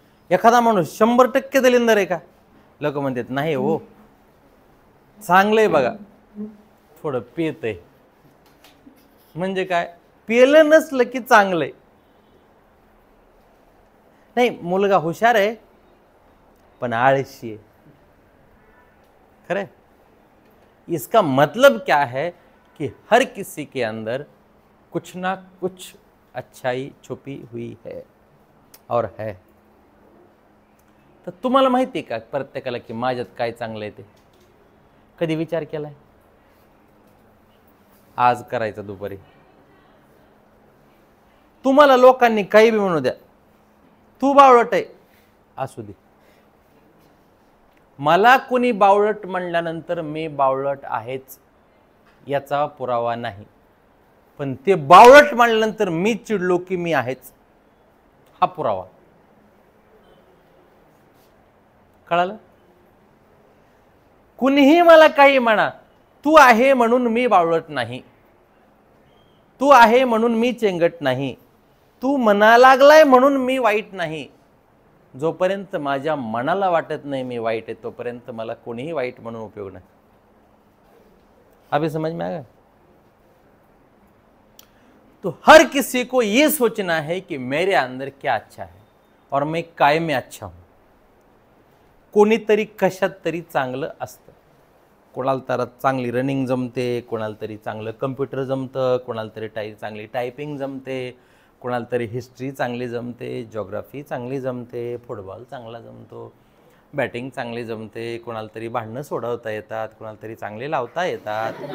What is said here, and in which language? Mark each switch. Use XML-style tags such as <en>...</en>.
<mr>एखादा माणूस 100% दलिंदर आहे का? लोक म्हणतात नाही हो, चांगलंय बघा, थोडं पेत आहे. म्हणजे काय? पेलं नसलं की चांगलंय. नाही, मुलगा हुशार आहे पण आळशी आहे. खरे?</mr> <hi>इसका मतलब क्या है कि हर किसी के अंदर कुछ ना कुछ अच्छाई छुपी हुई है और है.</hi> <mr>तर तुम्हाला माहिती आहे का प्रत्येकाला की माझ्यात काय चांगलं आहे ते? कधी विचार केलाय? आज करायचा दुपारी. तुम्हाला लोकांनी काही बी म्हणू द्या, तू बावळट आहे असू दे. मला कोणी बावळट म्हणल्यानंतर मी बावळट आहेच याचा पुरावा नाही, पण ते बावळट म्हणल्यानंतर मी चिडलो की मी आहेच हा पुरावा. कळालं? कुणीही मला काही म्हणा, तू आहे म्हणून मी बावळट नाही, तू आहे म्हणून मी चेंगट नाही, तू म्हणा लागलाय म्हणून मी वाईट नाही. जोपर्यंत माझ्या मनाला वाटत नाही मी वाईट आहे तोपर्यंत मला कोणीही वाईट म्हणून उपयोग नाही.</mr> <hi>अभी समझ में आया? तो हर किसी को ये सोचना है कि मेरे अंदर क्या अच्छा है और मैं काय में अच्छा हूं.</hi> <mr>कोणीतरी कशात तरी चांगलं असतं. कोणाला तर चांगली रनिंग जमते, कोणाला तरी चांगलं कम्प्युटर जमतं, कोणाला तरी चांगली टायपिंग जमते, कोणाला तरी हिस्ट्री चांगली जमते, जॉग्राफी चांगली जमते, फुटबॉल चांगला जमतो, बॅटिंग चांगली जमते, कोणाला तरी भांडणं सोडवता येतात, कोणाला तरी चांगले लावता येतात.</mr>